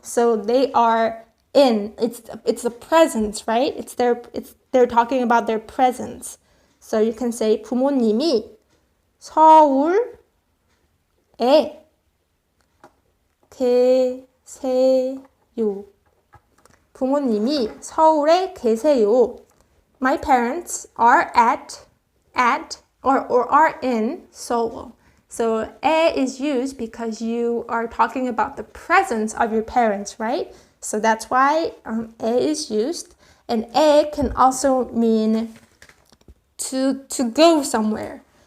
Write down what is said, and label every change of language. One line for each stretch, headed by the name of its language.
English: So they are in. It's the presence, right? They're talking about their presence. So you can say
Korean: 부모님이 서울에 계세요. 부모님이 서울에 계세요.
English: My parents are at or are in Seoul. So 에 is used because you are talking about the presence of your parents, right? So that's why 에 is used. And 에 can also mean to go somewhere.